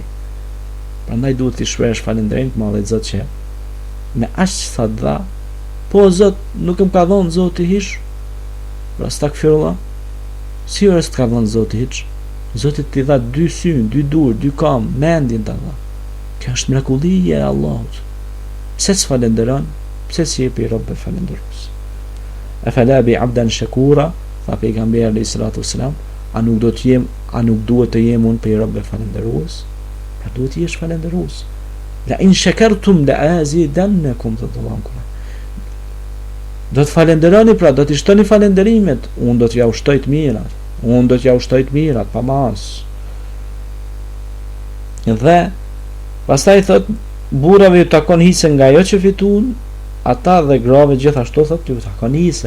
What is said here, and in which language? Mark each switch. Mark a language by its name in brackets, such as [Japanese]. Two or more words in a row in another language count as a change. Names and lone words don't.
[Albanian] Prandaj duhet të shpresh falënderim të madh Zot që me aq sa dha, po Zot nuk më ka dhënë Zoti hiç. Rastakfirullah. Si është ka dhënë Zoti hiç? Zoti t'i dha 2 sy, 2 dur, 2 kam, mendjen ta dha. Kjo është mrekullie e Allahut. Pse s'falenderon? Pse si jepi rob falendërues? [Arabic] أفلا أكون عبدا شكورا, [Albanian] tha pejgamberi [Arabic] عليه الصلاة والسلام, [Albanian] a nuk duhet të jem unë për rob falendërues? Pra duhet të jesh falendërues. [Arabic] لئن شكرتم لأزيدنكم, tadallahu. [Albanian] Do të falenderoni, pra do të shtoni falenderimet, unë do t'ja ushtoj të mirat, pa mas. Dhe pastaj thot, burrave ju takon hise nga ajo që fituan ata dhe grave gjithashtu thot ju takon hise.